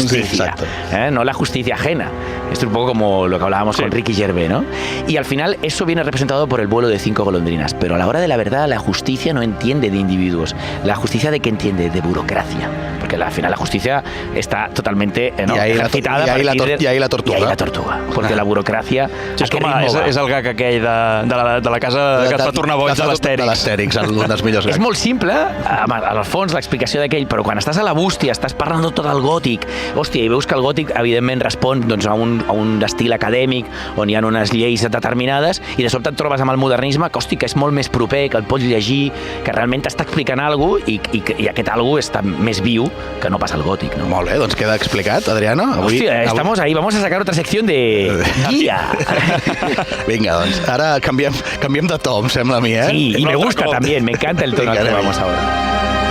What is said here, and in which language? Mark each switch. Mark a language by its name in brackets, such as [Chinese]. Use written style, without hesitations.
[Spanish] Justicia, no la justicia ajena. Esto es un poco como lo que hablábamos con Ricky Gervais, ¿no? Y al final eso viene representado por el vuelo de 5 golondrinas, pero a la hora de la verdad la justicia no entiende de individuos, la justicia de qué entiende, de burocracia, porque al final la justicia está totalmente ejercitada. [Catalan] I ahí la tortuga. I ahí la tortuga, perquè la burocràcia... Sí, és el gag aquell de la casa que es va tornar boig de l'Astèrix. De l'Astèrix, un dels millors gags. És molt simple, al fons, l'explicació d'aquell, però quan estàs a la bústia, estàs parlant tot el gòtic, hòstia, i veus que el gòtic, evidentment, respon doncs, a un estil acadèmic, on hi ha unes lleis determinades, i de sobte et trobes amb el modernisme, que, hòstia, que és molt més proper, que el pots llegir, que realment t'està explicant alguna cosa, i aquest alguna cosa està més viu que no passa al gòtic. No? Molt bé, doncs queda explicat, Adriano. [Spanish] Hòstia, estamos ahí, vamos a sacar otra sección de guía. [Catalan] Vinga, doncs, ara canviem de to, em sembla a mi, [Spanish] Sí, y me gusta también, me encanta el tono que vamos ahora.